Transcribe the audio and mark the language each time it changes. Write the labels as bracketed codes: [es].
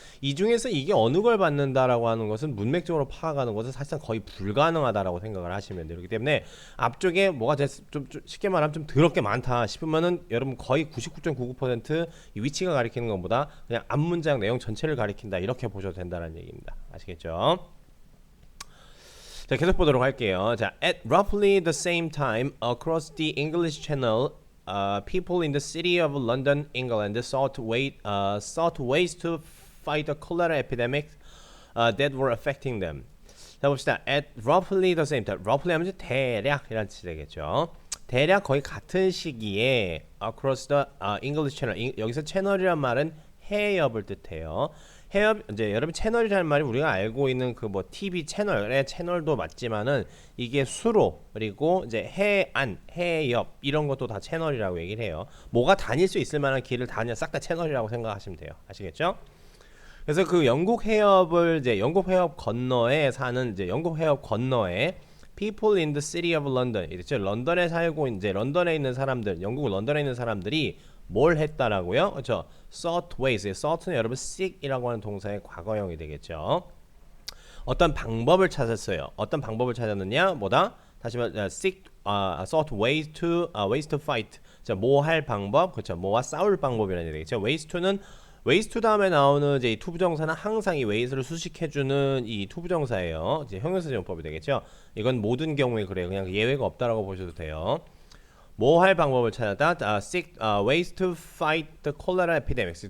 [ko] 이 중에서 이게 어느 걸 받는다라고 하는 것은 문맥적으로 파악하는 것은 사실상 거의 불가능하다라고 생각을 하시면 돼요. 그렇기 때문에 앞쪽에 뭐가 좀 쉽게 말하면 좀 더럽게 많다 싶으면은 여러분 거의 99.99% 이 위치가 가리키는 것보다 그냥 앞문장 내용 전체를 가리킨다 이렇게 보셔도 된다는 얘기입니다. 아시겠죠? 자, 계속 보도록 할게요. [en] 자, at roughly the same time across the English Channel, people in the city of London, England, sought ways to fight the cholera epidemic that were affecting them. [ko] 자, 봅시다. [en] At roughly the same time. [ko] roughly 하면 대략이라는 뜻이 되겠죠. 대략 거의 같은 시기에 [en] across the English Channel. [ko] 여기서 채널이란 말은 해협을 뜻해요. 해협, 이제 여러분 채널이라는 말이 우리가 알고 있는 그 뭐 TV 채널의 채널도 맞지만은 이게 수로 그리고 이제 해안, 해협 이런 것도 다 채널이라고 얘기를 해요. 뭐가 다닐 수 있을 만한 길을 다 그냥 싹 다 채널이라고 생각하시면 돼요. 아시겠죠? 그래서 그 영국 해협을 이제 영국 해협 건너에 사는 이제 영국 해협 건너에 [en] people in the city of London, [ko] 이랬죠. 런던에 살고 이제 런던에 있는 사람들, 영국 런던에 있는 사람들이 뭘 했다라고요? 그렇죠. [en] sought ways. [ko] sought는 여러분 seek이라고 하는 동사의 과거형이 되겠죠. 어떤 방법을 찾았어요. 어떤 방법을 찾았느냐? 뭐다? 다시 말해 [en] seek, sought ways to fight. [ko] 자, 뭐 할 방법? 그렇죠. 뭐와 싸울 방법이라는 얘기죠. [en] ways to [ko] 다음에 나오는 이제 이 투부정사는 항상 이 ways를 수식해주는 이 투부정사예요. 이제 형용사전법이 되겠죠. 이건 모든 경우에 그래요. 그냥 예외가 없다라고 보셔도 돼요. 뭐 할 방법을 찾았다. [en] seek ways to fight the cholera epidemics.